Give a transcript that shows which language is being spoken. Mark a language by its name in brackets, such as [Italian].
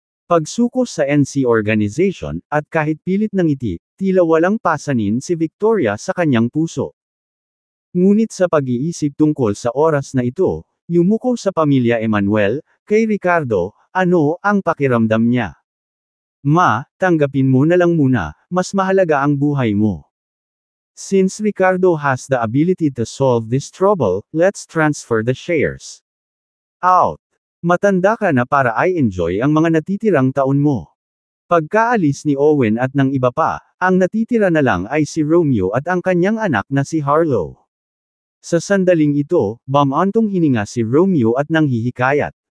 [Filipino] Pagsuko sa NC organization, at kahit pilit ng ngiti, tila walang pasanin si Victoria sa kanyang puso. Ngunit sa pag-iisip tungkol sa oras na ito, yumuko sa pamilya Emmanuel, kay Ricardo, ano ang pakiramdam niya? Ma, tanggapin mo na lang muna, mas mahalaga ang buhay mo. [English] Since Ricardo has the ability to solve this trouble, let's transfer the shares. Out. [Filipino] Matanda ka na para i-enjoy ang mga natitirang taon mo. Pagkaalis ni Owen at ng iba pa, ang natitira na lang ay si Romeo at ang kanyang anak na si Harlow. Sa sandaling ito, bumantong hininga si Romeo at nanghihikayat.